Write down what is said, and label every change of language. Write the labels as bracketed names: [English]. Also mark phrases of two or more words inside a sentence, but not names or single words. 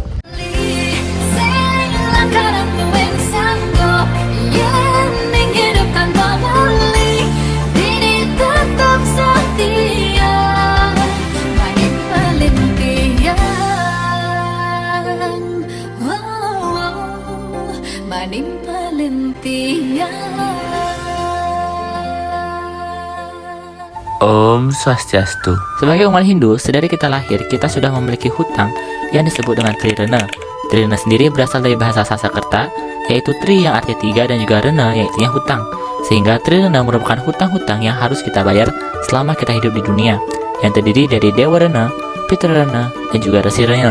[Indonesian] Silakan aku yang sanggup yang menghidupkan pemulih ini tetap setia main pelintian main pelintian. [Sanskrit] Om Swastiastu. [Indonesian] Sebagai umat Hindu, sedari kita lahir, kita sudah memiliki hutang yang disebut dengan Trirena. Trirena sendiri berasal dari bahasa Sanskerta, yaitu Tri yang artinya tiga dan juga Rena yang artinya hutang. Sehingga Trirena merupakan hutang-hutang yang harus kita bayar selama kita hidup di dunia, yang terdiri dari Dewa Rena, Pitra Rena, dan juga Resi Rena.